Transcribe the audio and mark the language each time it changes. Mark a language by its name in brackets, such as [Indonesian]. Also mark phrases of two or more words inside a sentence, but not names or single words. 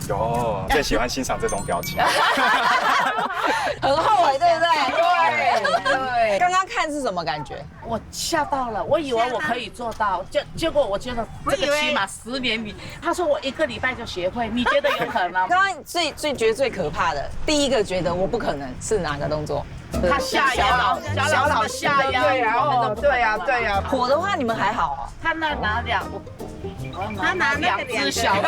[Chinese] 有，最喜欢欣赏这种表情。很后悔，对不对？对。刚刚看是什么感觉？我吓到了，我以为我可以做到，结果我觉得这个起碼10年里，他說我1個禮拜就學會，你覺得有可能？剛剛覺得最可怕的，第一個覺得我不可能是哪個動作？他下腰，小老師下腰，对啊。火的話你們還好哦。他那拿他拿2隻小的。